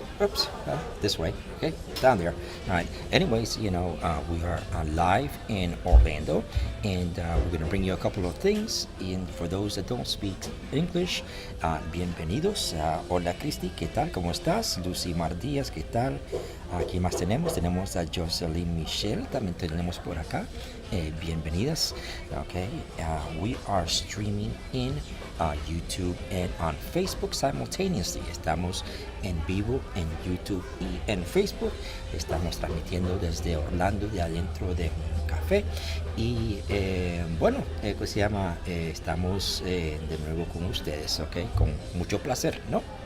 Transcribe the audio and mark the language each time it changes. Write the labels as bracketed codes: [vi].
[en] Oops, this way. Okay, down there. All right. Anyways, we are live in Orlando, and we're gonna bring you a couple of things. And for those that don't speak English, bienvenidos. [es] Hola, Cristi, ¿qué tal? ¿Cómo estás? Lucy Mardías, ¿qué tal? ¿Quién más tenemos? Tenemos a Jocelyn Michelle, también tenemos por acá. Bienvenidas. [en] Okay, we are streaming in YouTube and on Facebook simultaneously. [es] Estamos en vivo en YouTube y en Facebook. Estamos transmitiendo desde Orlando, de adentro de un café. Y pues se llama, estamos de nuevo con ustedes, okay, con mucho placer, ¿no?